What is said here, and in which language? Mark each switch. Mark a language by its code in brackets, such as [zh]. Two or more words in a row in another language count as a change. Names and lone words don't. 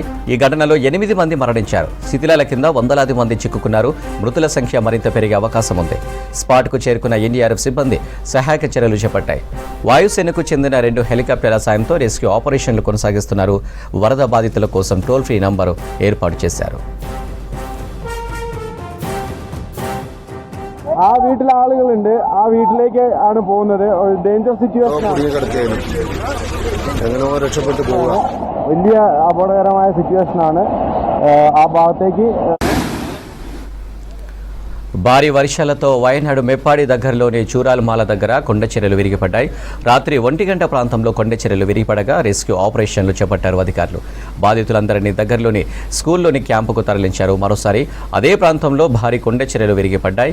[te] ఈ ఘటనలో 8 మంది మరణించారు. శిథిలాల కింద వందలాది మంది చిక్కుకున్నారు. మృతుల సంఖ్య మరింత పెరిగే అవకాశం ఉంది. స్పాట్కు చేరుకున్న ఎన్డీఆర్ఎఫ్ సిబ్బంది సహాయక చర్యలు చేపట్టాయి. వాయుసేనకు చెందిన 2 హెలికాప్టర్ల సాయంతో [en] rescue operations [te] కొనసాగిస్తున్నారు. వరద బాధితుల కోసం [en] toll free number [te] ఏర్పాటు చేశారు. [ml] ആ വീട്ടിലെ ആളുകളുണ്ട്. ആ വീട്ടിലേക്ക് ആണ് പോകുന്നത്. [en] danger situation [ml] വലിയ അപകടകരമായ സിറ്റുവേഷനാണ് ആ ഭാഗത്തേക്ക്. [te] భారీ వర్షాలతో వయనాడు మెప్పాడి దగ్గరలోని చూరాలమాల దగ్గర కొండ చర్యలు విరిగిపడ్డాయి. రాత్రి 1 గంట ప్రాంతంలో కొండ చర్యలు విరిగిపడగా [en] rescue operations [te] చేపట్టారు అధికారులు. బాధితులందరినీ దగ్గరలోని స్కూల్లోని క్యాంపుకు తరలించారు. మరోసారి అదే ప్రాంతంలో భారీ కొండ చర్యలు విరిగిపడ్డాయి.